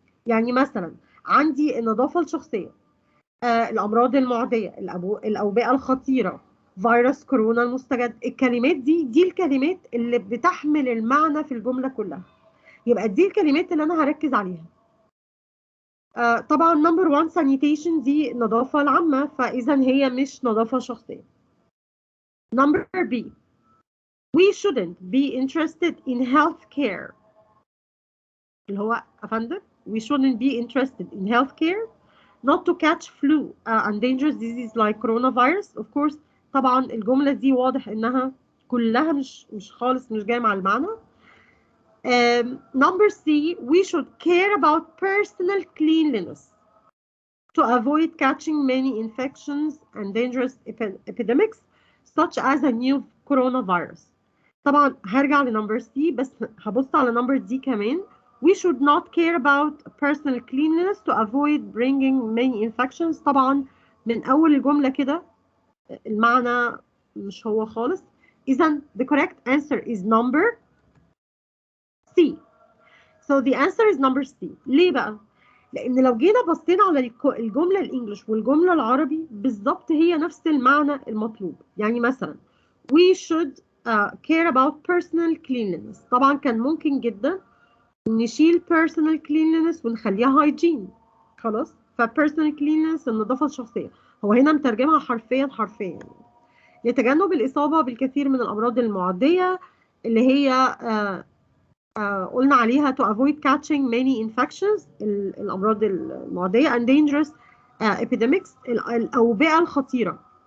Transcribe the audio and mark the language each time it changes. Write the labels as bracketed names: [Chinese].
[Arabic] يعني مثلا عندي النظافة الشخصية، الأمراض المعدية، الأوبئة الخطيرة، فيروس كورونا المستجد. الكلمات دي الكلمات اللي بتحمل المعنى في الجملة كلها. يبقى دي الكلمات اللي أنا هركز عليها. طبعا نمبر 1 sanitation دي النظافة العامة، فإذا هي مش نظافة شخصية. نمبر B. [English] We shouldn't be interested in healthcare. [Arabic] اللي هو أفندم [English] we shouldn't be interested in healthcare not to catch flu and dangerous diseases like coronavirus. Of course [Arabic] طبعا الجملة دي واضح إنها كلها مش خالص مش جاية مع المعنى. [English] Number C, we should care about personal cleanliness to avoid catching many infections and dangerous epidemics such as a new coronavirus. [Arabic] طبعا هرجع لنمبر C بس هبص على نمبر D كمان. [English] We should not care about personal cleanliness to avoid bringing many infections. [Arabic] طبعا من أول الجملة كده المعنى مش هو خالص. [English] إذن the correct answer is number C. So the answer is number C. [Arabic] ليه بقى؟ لأن لو جينا بصينا على الجملة الإنجليش والجملة العربي بالظبط هي نفس المعنى المطلوب. يعني مثلا [English] we should care about personal cleanliness. [Arabic] طبعا كان ممكن جدا نشيل personal cleanliness ونخليها hygiene. خلاص؟ personal cleanliness النظافة الشخصية. هو هنا مترجمها حرفيا. لتجنب الإصابة بالكثير من الأمراض المعدية اللي هي قلنا عليها [English] to avoid catching many infections [Arabic] الأمراض المعدية [English] and dangerous epidemics [Arabic] الأوبئة الخطيرة.